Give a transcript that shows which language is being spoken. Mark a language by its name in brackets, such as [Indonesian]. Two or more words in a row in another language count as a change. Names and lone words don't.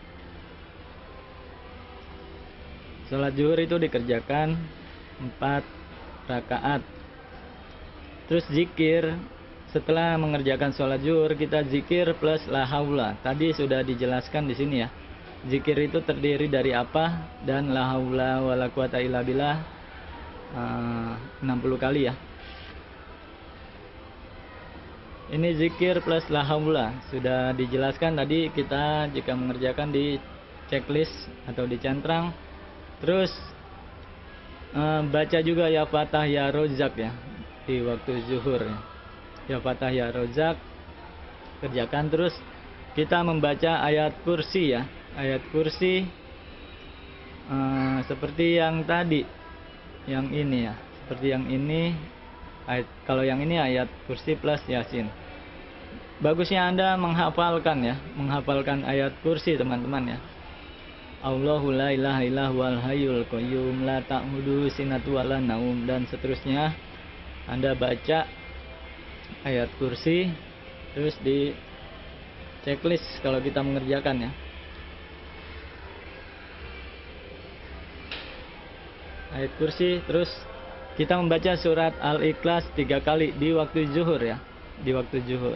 [Indonesian] Sholat zuhur itu dikerjakan 4 rakaat. Terus zikir setelah mengerjakan sholat zuhur, kita zikir plus [Arabic] لا حول. [Indonesian] Tadi sudah dijelaskan di sini ya. Zikir itu terdiri dari apa dan [Arabic] لا حول ولا قوة إلا بالله [Indonesian] 60 kali ya. Ini zikir plus [Arabic] لا حول [Indonesian] sudah dijelaskan tadi, kita jika mengerjakan di checklist atau di centrang. Terus baca juga [Arabic] يا فتاح يا رزاق [Indonesian] ya di waktu zuhur ya. [Arabic] يا فتاح يا رزاق [Indonesian] kerjakan. Terus kita membaca ayat kursi ya, ayat kursi seperti yang tadi, yang ini ya, seperti yang ini. Kalau yang ini ayat kursi plus yasin. Bagusnya Anda menghafalkan ya, menghafalkan ayat kursi teman-teman ya. [Arabic] الله لا إله إلا هو الحي القيوم لا تأخذه سنة ولا نوم, [Indonesian] dan seterusnya. Anda baca ayat kursi terus di checklist kalau kita mengerjakan ya. Ayat kursi, terus kita membaca surat Al-Ikhlas 3 kali di waktu zuhur ya, di waktu zuhur.